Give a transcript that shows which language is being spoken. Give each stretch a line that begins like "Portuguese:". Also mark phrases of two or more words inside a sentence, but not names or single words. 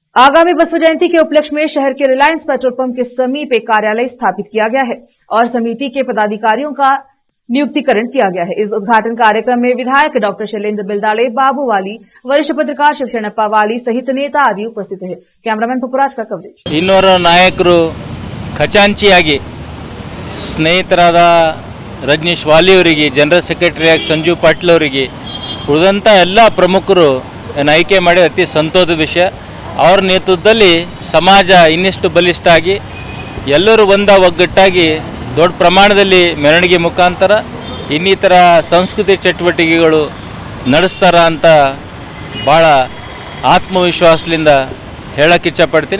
Hindi: आगामी बसव जयंती के उपलक्ष्य में शहर के रिलायंस पेट्रोल पंप के समीप एक कार्यालय स्थापित किया गया है और समिति के पदाधिकारियों का नियुक्तिकरण किया गया है। इस उद्घाटन कार्यक्रम में विधायक डॉक्टर शैलेंद्र बिलदाले, बाबू वाली, वरिष्ठ पत्रकार शिवशरणप्पा वाली सहित नेता आदि उपस्थित है। कैमरामैन पुपुराज का कवरेज।
Kannada: ಇನ್ನೋರ ನಾಯಕರು ಖಚಾಂಚಿಯಾಗಿ ಸ್ನೇಹಿತರಾದ ರಜನೀಶ್ ವಾಲಿ ಅವರಿಗೆ,
English: General Secretary
Kannada: ಸಂಜು ಪಾಟೀಲ್ ಅವರಿಗೆ, ಉಳಿದಂಥ ಎಲ್ಲ ಪ್ರಮುಖರು ಆಯ್ಕೆ ಮಾಡಿ ಅತಿ ಸಂತೋಷದ ವಿಷಯ. ಅವರ ನೇತೃತ್ವದಲ್ಲಿ ಸಮಾಜ ಇನ್ನಷ್ಟು ಬಲಿಷ್ಠ ಆಗಿ ಎಲ್ಲರೂ ಒಗ್ಗಟ್ಟಾಗಿ ದೊಡ್ಡ ಪ್ರಮಾಣದಲ್ಲಿ ಮೆರವಣಿಗೆ ಮುಖಾಂತರ ಇನ್ನಿತರ ಸಂಸ್ಕೃತಿ ಚಟುವಟಿಕೆಗಳು ನಡೆಸ್ತಾರ ಅಂತ ಭಾಳ ಆತ್ಮವಿಶ್ವಾಸದಿಂದ ಹೇಳಕ್ಕೆ ಇಚ್ಛಪಡ್ತೀನಿ.